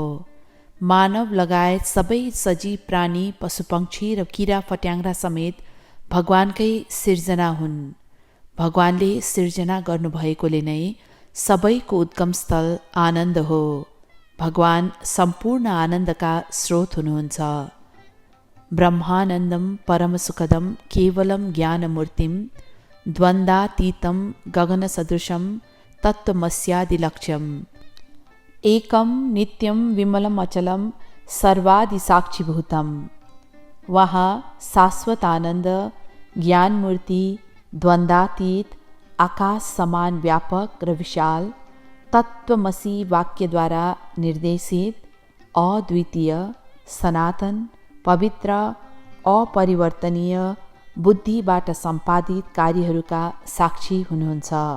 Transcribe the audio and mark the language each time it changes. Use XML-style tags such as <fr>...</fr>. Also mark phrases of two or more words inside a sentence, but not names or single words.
<ne>मानव लगायत सबै सजीव प्राणी, पशुपक्षी र किरा फट्याङ्ग्रा समेत भगवानकै सिर्जना हुन्। भगवानले सिर्जना गर्नुभएकोले नै सबैको उद्गम स्थल आनन्द हो। भगवान सम्पूर्ण आनन्दका स्रोत हुनुहुन्छ।</ne> <sa>ब्रह्मानन्दम परमसुखदम केवलम ज्ञानमूर्तिम द्वन्द्वातीतं गगनसदृशं तत्त्वमस्यादिलक्ष्यम् एकं नित्यं विमलम् अचलं सर्वादिसाक्षीभूतम्।</sa> <ne>वहाँ शाश्वत आनन्द, ज्ञानमूर्ति, द्वन्द्वातीत, आकाश समान व्यापक र विशाल, तत्त्वमसि वाक्यद्वारा निर्देशित, अद्वितीय, सनातन, पवित्र, अपरिवर्तनीय, बुद्धिबाट सम्पादित कार्यहरूका साक्षी हुनुहुन्छ।</ne>